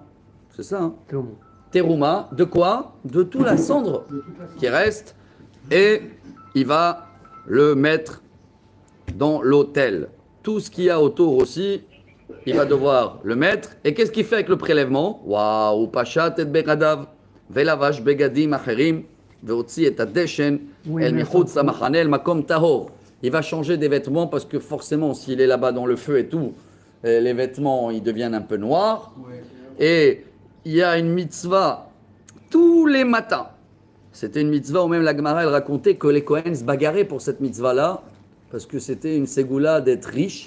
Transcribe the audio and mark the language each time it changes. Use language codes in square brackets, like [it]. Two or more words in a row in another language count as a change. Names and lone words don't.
[fr] C'est ça, hein? Terouma. De quoi? De toute la cendre qui reste. Et il va le mettre dans l'autel. Tout ce qu'il y a autour aussi, il va devoir le mettre. Et qu'est-ce qu'il fait avec le prélèvement? Waouh, [he] פשט את בגדיו, ולבש בגדים אחרים, והוציא את הדשן, אל מחוץ למחנה מקום טהור. [fr] Il va changer des vêtements parce que forcément, s'il est là-bas dans le feu et tout, les vêtements ils deviennent un peu noirs. Et il y a une mitzvah tous les matins. C'était une mitzvah où même la Gemara elle racontait que les Kohen se bagarraient pour cette mitzvah-là parce que c'était une ségoula d'être riche.